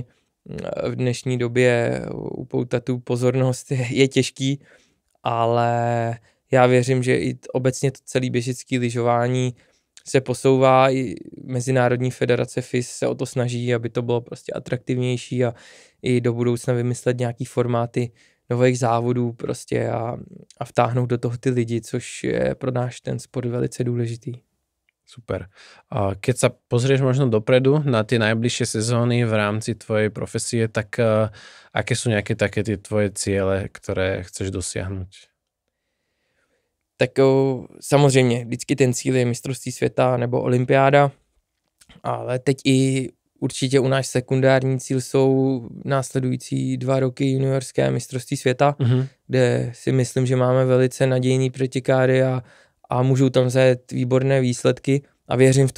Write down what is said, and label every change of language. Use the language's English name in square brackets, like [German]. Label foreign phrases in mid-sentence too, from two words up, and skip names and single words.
[Czech] v dnešní době upoutat tu pozornost je těžký, ale já věřím, že i obecně to celé běžecké lyžování se posouvá, i Mezinárodní federace FIS se o to snaží, aby to bylo prostě atraktivnější a i do budoucna vymyslet nějaký formáty nových závodů prostě a vtáhnout do toho ty lidi, což je pro náš ten sport velice důležitý. [Slovak] Super. Keď sa pozrieš možno dopredu na tie najbližšie sezóny v rámci tvojej profesie, tak aké sú nejaké také tie tvoje ciele, ktoré chceš dosiahnuť? [Czech] Tak samozřejmě, vždycky ten cíl je mistrovství světa nebo olympiáda, ale teď i určitě u náš sekundární cíl jsou následující 2 roky juniorské mistrovství světa, kde si myslím, že máme velice nadějný pretěkáry a můžou tam zajet výborné výsledky a věřím v to,